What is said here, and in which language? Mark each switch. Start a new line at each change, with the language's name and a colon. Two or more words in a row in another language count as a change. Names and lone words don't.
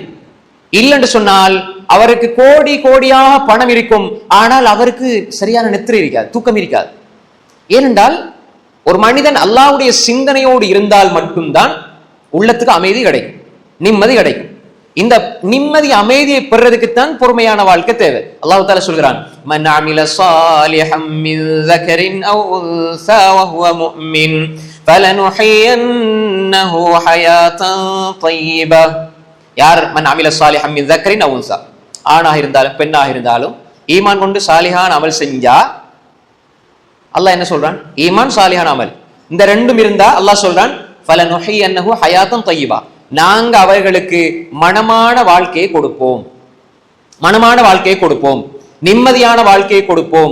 Tamil: இல்லைன்னு சொன்னால் அவருக்கு கோடி கோடியாக பணம் இருக்கும், ஆனால் அவருக்கு சரியான நெத்திரை இருக்காது, தூக்கம் இருக்காது. ஏனென்றால் ஒரு மனிதன் அல்லாஹ்வுடைய சிந்தனையோடு இருந்தால் மட்டும்தான் உள்ளத்துக்கு அமைதி கிடைக்கும், நிம்மதி கிடைக்கும். இந்த நிம்மதி அமைதியை பெறுறதுக்குத்தான் பொறுமையான வாழ்க்கை தேவை. அல்லாஹ் தஆலா சொல்கிறான்,
Arabic: من عمل صالحا من ذكرٍ أو أنثى وهو مؤمن فلنحيينه حياة طيبة. யார் من عمل صالحا من ذكرٍ أو أنثى,
Tamil: ஆணாக இருந்தாலும் பெண்ணாக இருந்தாலும் ஈமான் கொண்டு சாலிஹான அமல் செஞ்சா, அல்லாஹ் என்ன சொல்றான்? ஈமான் சாலிஹான அமல், இந்த 2ம் இருந்தா அல்லாஹ் சொல்றான்,
Arabic: فلنحيينه حياة طيبة,
Tamil: நாங்க அவர்களுக்கு மனமான வாழ்க்கையை கொடுப்போம், மனமான வாழ்க்கையை கொடுப்போம், நிம்மதியான வாழ்க்கையை கொடுப்போம்.